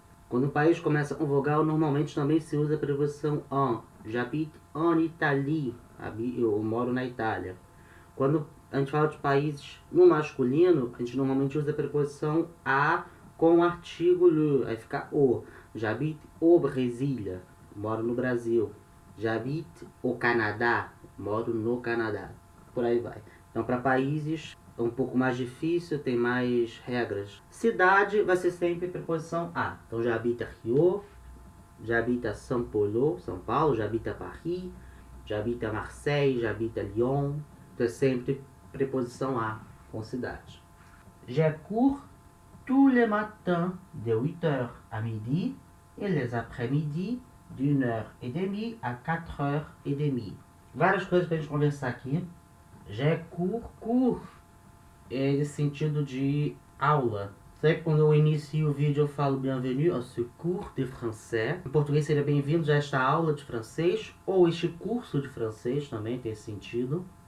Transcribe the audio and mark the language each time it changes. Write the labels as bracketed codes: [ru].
[pt] Quando o país começa com vogal, normalmente também se usa a preposição en. [fr] J'habite en Italie. [pt] Eu moro na Itália. Quando a gente fala de países no masculino, a gente normalmente usa a preposição a com o artigo le, aí fica o. [fr] J'habite au Brésil, [pt] moro no Brasil. [fr] J'habite au Canadá, [pt] moro no Canadá. Por aí vai. Então, para países é um pouco mais difícil, tem mais regras. Cidade vai ser sempre preposição a. [fr] Então, j'habite à Rio, j'habite à São Paulo, j'habite à Paris, j'habite à Marseille, j'habite à Lyon. [pt] Então é sempre preposição a com cidade. [fr] J'ai cours tous les matins de 8h à midi et les après-midi d'1h30 à 4h30. [pt] Várias coisas para a gente conversar aqui. J'ai cours é esse sentido de aula. Sempre quando eu inicio o vídeo eu falo [fr] bienvenue à ce cours de français. [pt] Em português seria bem-vindos a esta aula de francês, ou este curso de francês também tem esse sentido.